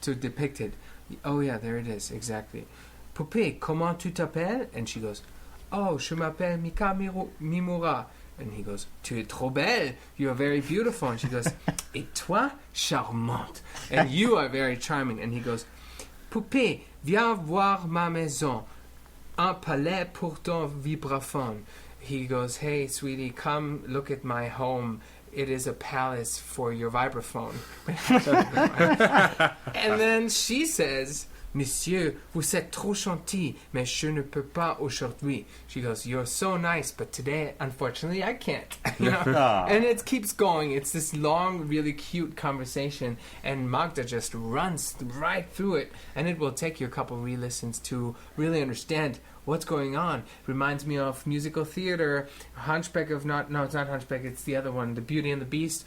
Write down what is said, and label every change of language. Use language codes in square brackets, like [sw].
[en] To depict it. Oh yeah, there it is, exactly. [fr] Poupée, comment tu t'appelles? [en] And she goes, oh, [fr] je m'appelle Mika Mimura. [en] And he goes, [fr] tu es trop belle, [en] you are very beautiful. And she goes, [fr] et toi, charmante. [en] And you are very charming. And he goes, [fr] Poupée, viens voir ma maison, un palais pour ton vibraphone. [en] He goes, hey, sweetie, come look at my home. It is a palace for your vibraphone. And then she says, [fr] Monsieur, vous êtes trop gentil, mais je ne peux pas aujourd'hui. [en] She goes, you're so nice, but today, unfortunately, I can't. And it keeps going. It's this long, really cute conversation, and Magda just runs right through it, and it will take you a couple re-listens to really understand what's going on. Reminds me of musical theater, Hunchback of no, it's not Hunchback, it's the other one, The Beauty and the Beast.